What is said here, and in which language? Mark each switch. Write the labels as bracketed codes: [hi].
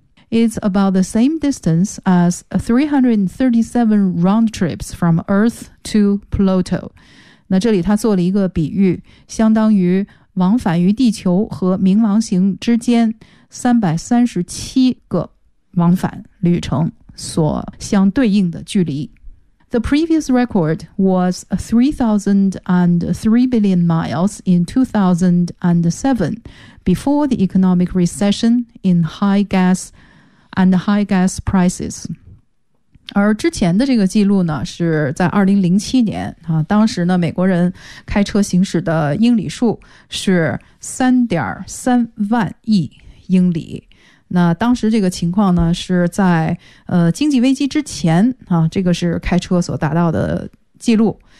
[en] It's about the same distance as 337 round trips from Earth to Pluto. [zh] 那这里他做了一个比喻，相当于往返于地球和冥王星之间337个往返旅程所相对应的距离。 [en] The previous record was 3,003 billion miles in 2007 before the economic recession in high gas and high gas prices. [zh] 而之前的这个记录呢，是在2007年啊，当时呢，美国人开车行驶的英里数是3.3万亿英里。那当时这个情况呢，是在经济危机之前啊，这个是开车所达到的记录。